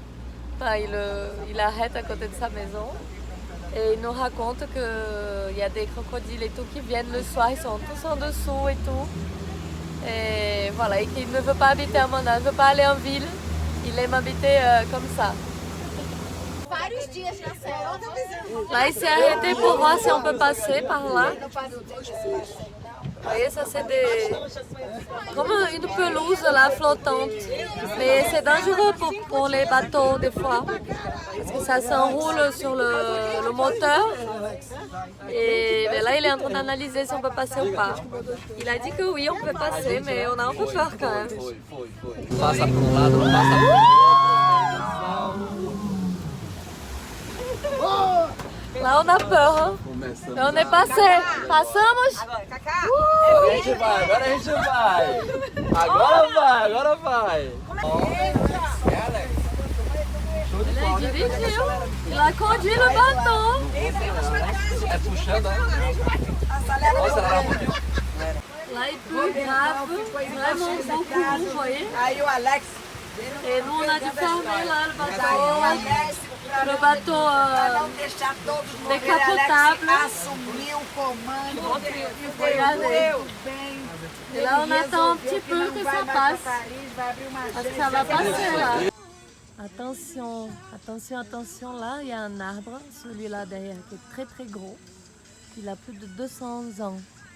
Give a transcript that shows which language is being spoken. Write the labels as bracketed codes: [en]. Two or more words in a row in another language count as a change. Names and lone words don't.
[fr] Enfin, il arrête à côté de sa maison. Et il nous raconte qu'il y a des crocodiles et tout qui viennent le soir. Ils sont tous en dessous et tout. Et voilà, et qu'il ne veut pas habiter à Manaus, ne veut pas aller en ville. Il aime habiter comme ça. [pt] Vários dias na serra. [fr] Là, il s'est arrêté pour voir si on peut passer par là. Vous voyez, ça c'est comme une pelouse là flottante. Mais c'est dangereux pour les bateaux des fois. Parce que ça s'enroule sur le moteur. Et ben là, il est en train d'analyser si on peut passer ou pas. Il a dit que oui, on peut passer, mais on a un peu peur quand même. [pt] Passa para um lado, não passa [fr] Là, on a peur. Hein? Mais on est passé. [pt] Passamos? A gente vai, agora a gente vai. Agora vai, agora vai. Il dirigiu. [fr] Il a conduit le bateau. [pt] É puxando, né? Nossa, ela [fr] Là, il pleut grave, vraiment beaucoup, vous voyez. [pt] Aí o Alex, [fr] Et nous, on a dû fermer là le bateau [pt] para não deixar todos morrer, [fr] décapotable. [pt] Alex assumiu o comando e foi [fr] Regardez. [pt] muito bem. [fr] Et là, on attend un petit peu que ça passe. [pt] Vai abrir uma [fr] Parce que ça va passer là. Attention, attention, attention, là, il y a un arbre, celui-là derrière, qui est très très gros. Il a plus de 200 ans.